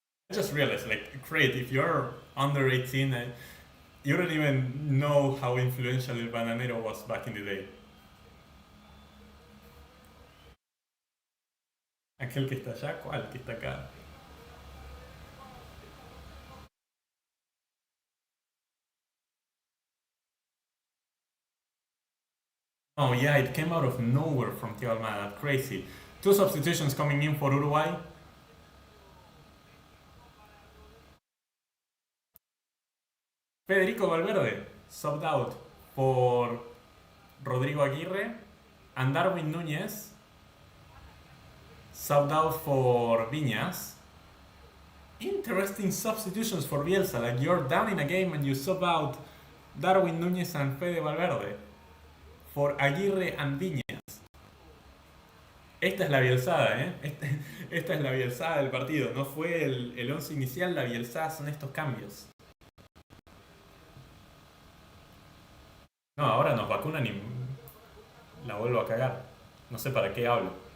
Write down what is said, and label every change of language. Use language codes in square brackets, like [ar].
[en] I just realized, like, great, if you're under 18, you don't even know how influential El Bananero was back in the day. [es] Aquel que está allá, ¿cuál que está acá? [en] Oh yeah, it came out of nowhere from Thiago Almada. Crazy. 2 substitutions coming in for Uruguay. Federico Valverde subbed out for Rodrigo Aguirre, and Darwin Núñez subbed out for Viñas. Interesting substitutions for Bielsa. Like, you're down in a game and you sub out Darwin Núñez and Fede Valverde for Aguirre and Viñas. [es] Esta es la bielsada, ¿eh? Esta es la bielsada del partido. No fue el 11 inicial, la bielsada son estos cambios. No, ahora nos vacunan y la vuelvo a cagar. No sé para qué hablo.